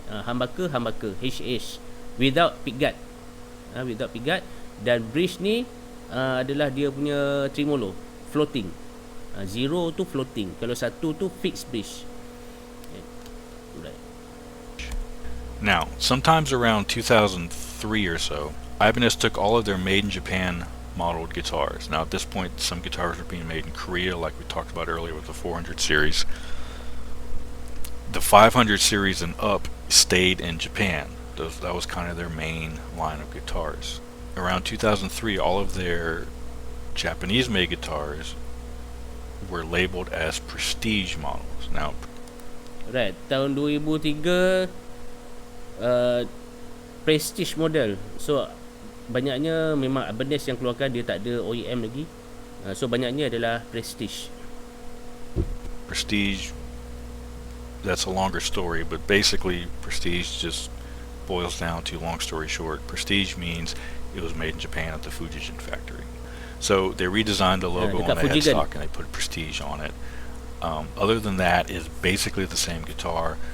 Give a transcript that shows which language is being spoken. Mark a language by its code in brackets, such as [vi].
[en] Humbucker HH without pickguard. Without pickguard. [ms] Dan bridge ni adalah dia punya tremolo floating. 0 tu floating, kalau 1 tu fixed bridge. [en] Now, sometimes around 2003 or so, Ibanez took all of their made in Japan modeled guitars. Now at this point, some guitars were being made in Korea, like we talked about earlier with the 400 series. The 500 series and up stayed in Japan. That was kind of their main line of guitars. Around 2003, all of their Japanese made guitars were labeled as prestige models. Now, [ms] right, tahun 2003 prestige model. So banyaknya memang Ibanez yang keluarkan, dia tak ada OEM lagi. So banyaknya adalah prestige. [en] Prestige, that's a longer story, but basically prestige just boils down to, long story short, prestige means it was made in Japan at the Fujijin factory. So they redesigned the logo on [ms] dekat [en] the Fujigen. headstock and they put Prestige on it. Other than that, it's basically the same guitar.